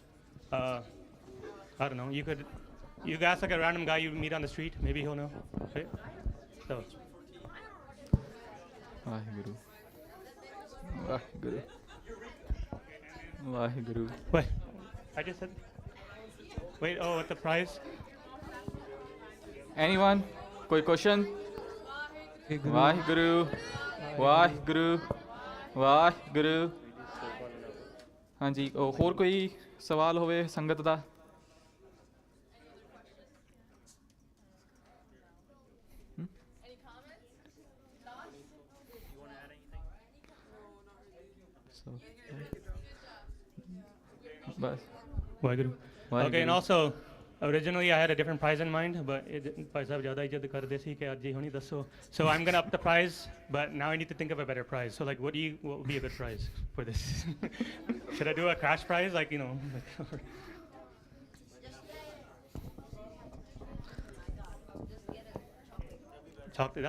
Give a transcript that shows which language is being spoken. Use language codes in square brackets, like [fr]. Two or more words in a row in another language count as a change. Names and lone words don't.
[en] I don't know, you could ask like a random guy you meet on the street, maybe he'll know, right? So. [pa] ਵਾਹਿਗੁਰੂ ਵਾਹਿਗੁਰੂ ਵਾਹਿਗੁਰੂ [en] Wait, I just said, wait, oh, what's the prize? Anyone? [pa] ਕੋਈ question? ਵਾਹਿਗੁਰੂ ਵਾਹਿਗੁਰੂ ਵਾਹਿਗੁਰੂ ਹਾਂਜੀ ਹੋਰ ਕੋਈ ਸਵਾਲ ਹੋਵੇ ਸੰਗਤ ਦਾ Waheguru. [en] Okay, and also, originally I had a different prize in mind, but Bhai Sahib [pa] ਜ਼ਿਆਦਾ ਇੱਜ਼ਤ ਕਰਦੇ ਸੀ ਕੇ ਅੱਜ ਹੋਣੀ ਦੱਸੋ. [en] So I'm going to up the prize, but now I need to think of a better prize. So like, what would be a good prize for this? Should I do a crash prize, like chocolate?